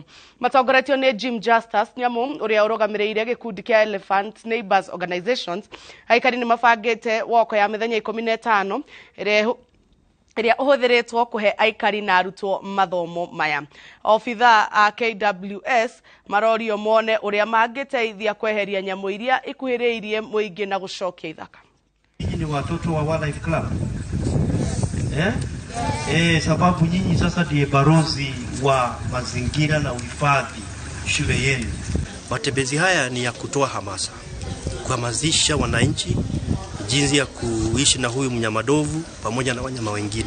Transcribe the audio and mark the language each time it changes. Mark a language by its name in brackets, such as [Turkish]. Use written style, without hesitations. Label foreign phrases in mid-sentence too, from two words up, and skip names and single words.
[Kikuyu] Matongoretio ni Jim Justus nyamu uria urugamireire gikundi kia Elephant Neighbors Organizations aikari ni mabangite woko ya mithenya 15 iria uhuthiritwo kuhe aikari na arutwo mathomo maya. Ofitha a KWS marorio mone uria mangiteithia kweheria nyamu iria ikuhiriirie muingi na gucokia ithaka. [Swahili] Nyinyi ni watoto wa Wildlife Club. Sababu nyinyi sasa ndiye barozi wa mazingira na uhifadhi shule yenu. Matembezi haya ni ya kutoa hamasa, kuhamasisha wananchi jinsi ya kuishi na huyu mnyamadovu pamoja na wanyama wengine.